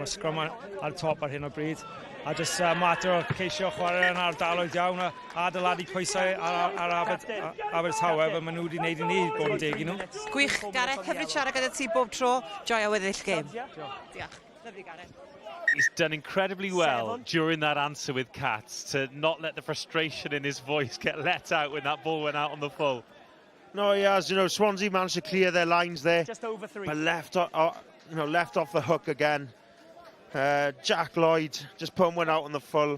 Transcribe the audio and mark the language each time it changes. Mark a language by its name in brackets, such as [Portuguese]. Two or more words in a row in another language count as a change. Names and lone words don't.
[Welsh] Mae scrum ar y top ar hyn o bryd. A just mater o ceisio chwarae yn ardaloedd iawn a adeiladu pwysau ar Abertawe, fe maen nhw wedi gwneud i ni bod yn deg i nhw. Gwych, Gareth, hyfryd siarad gyda ti bob tro. Joio weddill gêm. Diolch. Lyfli, Gareth. [English] He's done incredibly well during that answer with Katz to not let the frustration in his voice get let out when that ball went out on the full. No, he has. You know, Swansea managed to clear their lines there. Just over 3. But left off the hook again. Jack Lloyd just putting one out on the full.